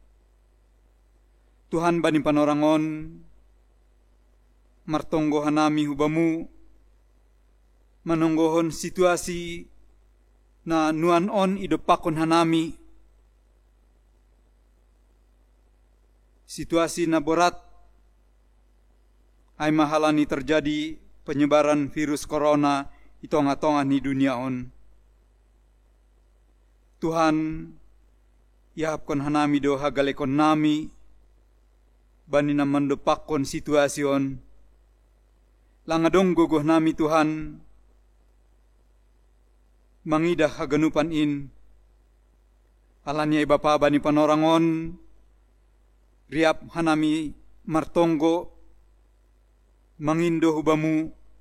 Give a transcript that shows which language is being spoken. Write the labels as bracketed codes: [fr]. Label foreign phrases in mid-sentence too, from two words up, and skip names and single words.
[bts] Tuhan bani panorangon, martonggo hanami hubamu, manonggohon situasi na nuan on idopakon hanami, situasi na borat ay mahalani [id] terjadi penyebaran virus corona [bts] itonga-tonga ni dunia on. Tuhan, yahapkon hanami do hagalekon nami, bani na mandopakon situasyon. Langadong guguh nami Tuhan, mangidah haganupan in, alanya Bapa bani panorangon, riap hanami martonggo, mangindo hubamu,